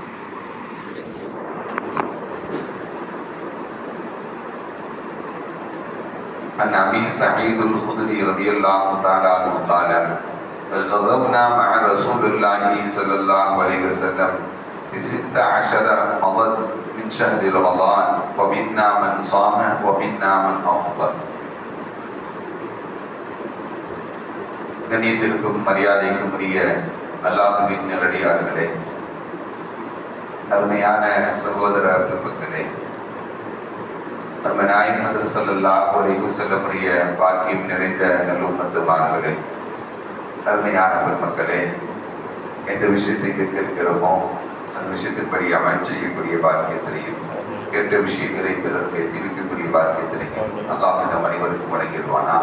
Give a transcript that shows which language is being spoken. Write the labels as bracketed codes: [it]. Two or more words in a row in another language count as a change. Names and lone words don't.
[ar] عن أبي سعيد الخدري رضي الله تعالى عنه قال: غزونا مع رسول الله صلى الله عليه وسلم ب16 مضت من شهر رمضان فمنا من صام ومنا من أفطر. [ta] கண்ணியத்திற்கும் மரியாதைக்கும் உரிய அல்லாஹ்வின் நல்லடியார்களே, அருமையான சகோதர பெருமக்களே, நாயகம் ஹஜ்ரத் [ar] صلى الله عليه وسلم [ta] பாக்கியம் நிறைந்த நல்லும்மத்துமார்களே, அருமையான பெருமக்களே, எந்த விஷயத்தை கேட்கிறோமோ அந்த விஷயத்தின்படி அமல் செய்யக்கூடிய பாக்கியத்திலையும் கேட்ட விஷயங்களை பிறருக்கு எத்திவிக்கக்கூடிய பாக்கியத்திலையும் அல்லாஹ் நம் அனைவருக்கும் வழங்கிடுவானாக.